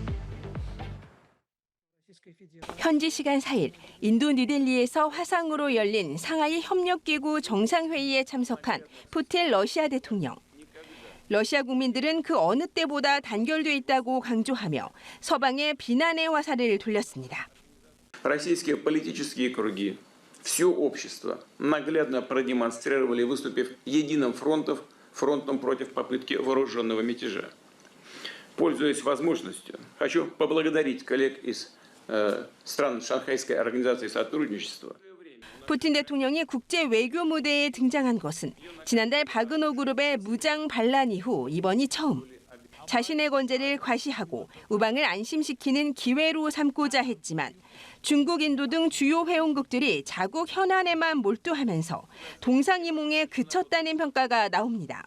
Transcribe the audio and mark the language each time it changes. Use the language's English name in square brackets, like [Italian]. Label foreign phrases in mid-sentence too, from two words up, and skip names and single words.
[Korean] 현지 시간 4일 인도 뉴델리에서 화상으로 열린 상하이 협력기구 정상회의에 참석한 푸틴 러시아 대통령. 러시아 국민들은 그 어느 때보다 단결돼 있다고 강조하며 서방의 비난의 화살을 돌렸습니다. [Russian] Российские политические круги, все общество наглядно продемонстрировали, выступив единым фронтом против попытки вооруженного мятежа. Пользуясь возможностью, хочу поблагодарить коллег из стран Шанхайской организации сотрудничества. [Korean] 푸틴 대통령이 국제 외교 무대에 등장한 것은 지난달 바그너 그룹의 무장 반란 이후 이번이 처음. 자신의 건재를 과시하고 우방을 안심시키는 기회로 삼고자 했지만 중국, 인도 등 주요 회원국들이 자국 현안에만 몰두하면서 동상이몽에 그쳤다는 평가가 나옵니다.